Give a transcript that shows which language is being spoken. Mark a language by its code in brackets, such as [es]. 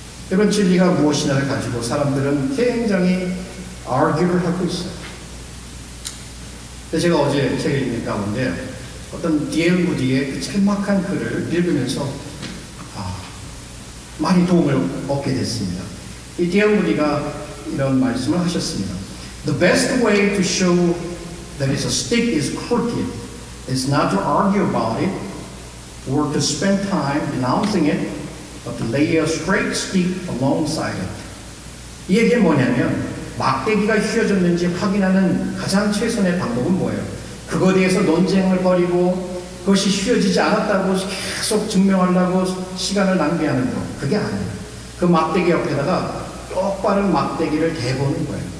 [ko] 이런 진리가 무엇이냐를 가지고 사람들은 굉장히 argue를 하고 있어요. 제가 어제 책 읽는 가운데 어떤 D.L. 무디의 그 짤막한 글을 읽으면서 많이 도움을 얻게 됐습니다. 이 D.L. 무디가 이런 말씀을 하셨습니다. [en] The best way to show that a stick is crooked is not to argue about it or to spend time denouncing it, but to lay a straight stick alongside it. [ko] 이 얘기는 뭐냐면 막대기가 휘어졌는지 확인하는 가장 최선의 방법은 뭐예요? 그거에 대해서 논쟁을 벌이고 그것이 휘어지지 않았다고 계속 증명하려고 시간을 낭비하는 거, 그게 아니에요. 그 막대기 옆에다가 똑바른 막대기를 대보는 거예요.